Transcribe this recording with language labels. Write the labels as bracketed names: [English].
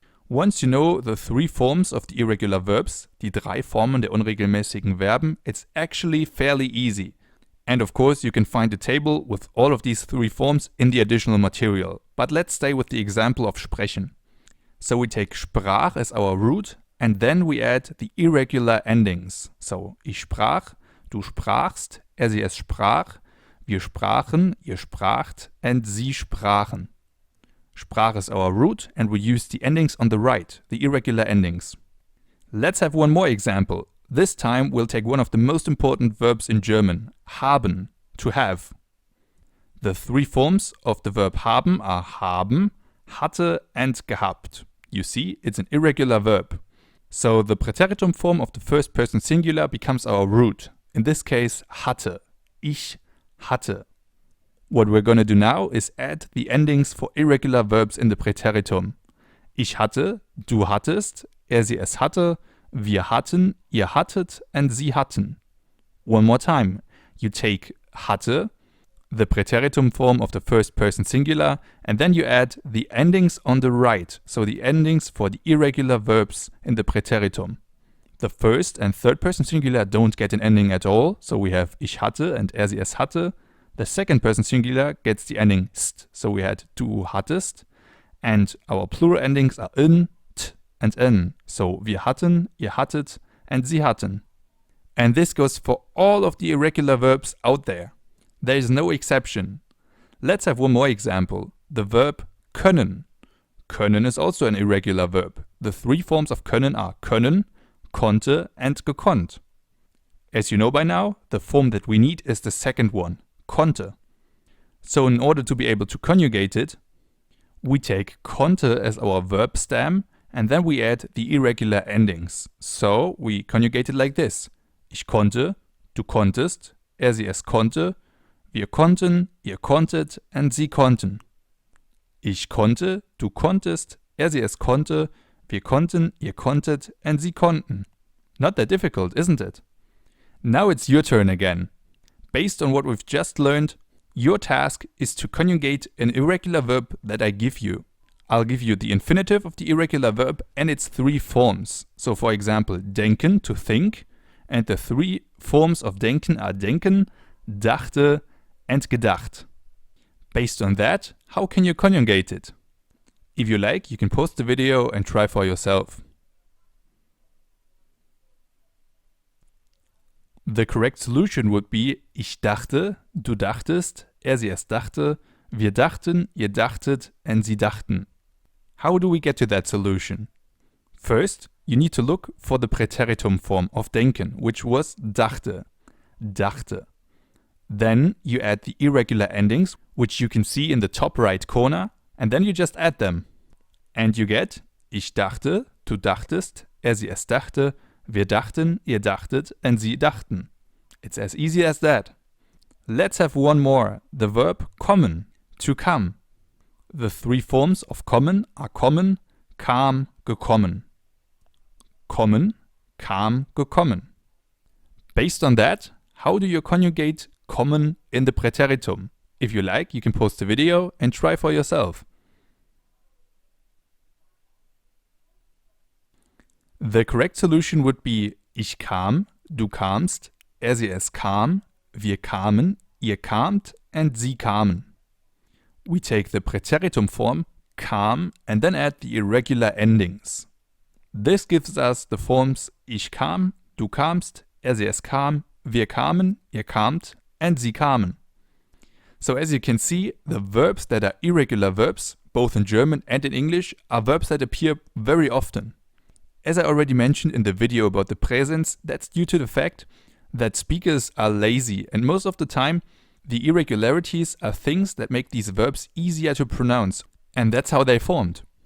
[English] Once you know the three forms of the irregular verbs, [German] die drei Formen der unregelmäßigen Verben, [English] it's actually fairly easy. And of course you can find a table with all of these three forms in the additional material. But let's stay with the example of sprechen. So we take sprach as our root and then we add the irregular endings. [German] So ich sprach, du sprachst, sie es sprach, wir sprachen, ihr spracht and sie sprachen. [English] Sprach is our root and we use the endings on the right, the irregular endings. Let's have one more example. This time we'll take one of the most important verbs in German, haben, to have. The three forms of the verb haben are haben, hatte and gehabt. You see, it's an irregular verb. So the Präteritum form of the first person singular becomes our root. In this case, hatte. [German] Ich hatte. [English] What we're going to do now is add the endings for irregular verbs in the Präteritum. [German] Ich hatte, du hattest, sie es hatte, wir hatten, ihr hattet and sie hatten. [English] One more time. You take hatte, the Präteritum form of the first person singular, and then you add the endings on the right, so the endings for the irregular verbs in the Präteritum. The first and third person singular don't get an ending at all, so we have [German] ich hatte [English] and [German] sie es hatte. [English] The second person singular gets the ending st, so we had [German] du hattest, [English] and our plural endings are in, t and n, so [German] wir hatten, ihr hattet [English] and [German] sie hatten. [English] And this goes for all of the irregular verbs out there. There is no exception. Let's have one more example. The verb können. Können is also an irregular verb. The three forms of können are können, konnte and gekonnt. As you know by now, the form that we need is the second one, konnte. So in order to be able to conjugate it, we take konnte as our verb stem and then we add the irregular endings. So we conjugate it like this. [German] Ich konnte, du konntest, sie es konnte, wir konnten, ihr konntet and sie konnten. Ich konnte, du konntest, sie es konnte, wir konnten, ihr konntet and sie konnten. [English] Not that difficult, isn't it? Now it's your turn again. Based on what we've just learned, your task is to conjugate an irregular verb that I give you. I'll give you the infinitive of the irregular verb and its three forms. So for example, denken, to think, and the three forms of denken are denken, dachte, and gedacht. Based on that, how can you conjugate it? If you like, you can pause the video and try for yourself. The correct solution would be [German] ich dachte, du dachtest, sie es dachte, wir dachten, ihr dachtet, and sie dachten. [English] How do we get to that solution? First, you need to look for the Präteritum form of denken, which was dachte, dachte. Then you add the irregular endings, which you can see in the top right corner, and then you just add them. [German] And you get ich dachte, du dachtest, sie es dachte, wir dachten, ihr dachtet, and sie dachten. [English] It's as easy as that. Let's have one more, the verb kommen, to come. The three forms of kommen are kommen, kam, gekommen. Kommen, kam, gekommen. Based on that, how do you conjugate kommen in the Präteritum? If you like, you can pause the video and try for yourself. The correct solution would be [German] ich kam, du kamst, sie es kam, wir kamen, ihr kamt, and sie kamen. [English] We take the Präteritum form kam and then add the irregular endings. This gives us the forms [German] ich kam, du kamst, sie es kam, wir kamen, ihr kamt, and sie kamen. [English] So as you can see, the verbs that are irregular verbs, both in German and in English, are verbs that appear very often. As I already mentioned in the video about the presents, that's due to the fact that speakers are lazy, and most of the time the irregularities are things that make these verbs easier to pronounce, and that's how they formed.